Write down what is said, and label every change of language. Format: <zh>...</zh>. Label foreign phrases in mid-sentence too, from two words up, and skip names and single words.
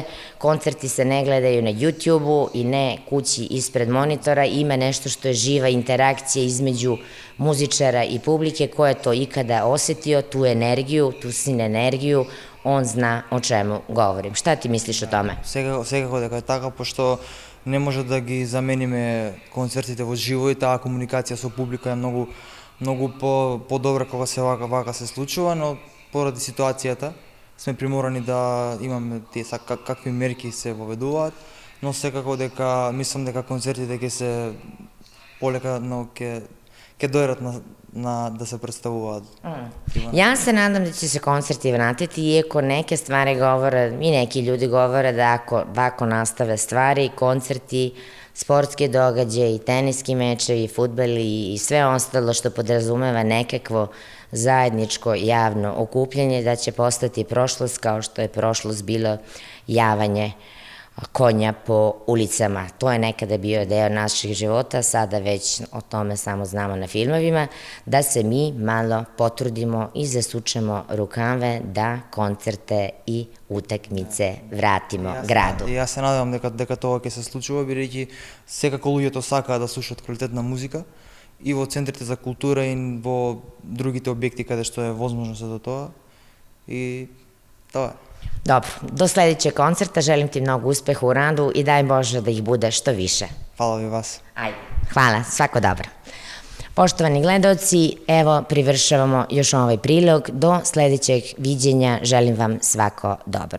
<sr>Koncerti se ne gledaju na YouTube-u i ne kući ispred monitora, ima nešto što je živa interakcija između muzičara i publike, ko je to ikada osetio, tu energiju, tu sinergiju, on zna o čemu govorim. Šta ti misliš o tome?</sr> <mk>Секако дека е така, пошто не може да ги замениме концертите во живо и таа комуникација со публика е многу по-добра кога се вака се случува, но поради ситуацијата сме приморани да имаме тие какви мерки се воведуваат, но секако дека мислам дека концертите ќе се полека, но ќе дојдат да се представуваат.</mk> <sr>Ja se nadam da će se koncerti vratiti, iako neke stvari govore, i neki ljudi govore da ako ovako nastave stvari, koncerti, sportski događaji, teniski mečevi, fudbali i sve ostalo što podrazumeva nekakvo zajedničko javno okupljanje, da će postati prošlost kao što je prošlost bilo javanje konja po ulicama. To je nekada bio deo naših života, sada već o tome samo znamo na filmovima, da se mi malo potrudimo i zasučemo rukave da koncerte i utakmice vratimo gradu.</sr> <mk>Јас се надевам дека тоа ќе се случува, бидејќи секако луѓето сакаат да слушаат квалитетна музика и во центрите за култура и во другите објекти каде што е возможно за тоа. И тоа е.</mk> <sr>Dobro, do sledećeg koncerta želim ti mnogo uspeha u radu i daj Bože da ih bude što više. Hvala vi vas. Ajde. Hvala, svako dobro. Poštovani gledaoci, evo privršavamo još ovaj prilog. Do sledećeg viđenja želim vam svako dobro.</sr>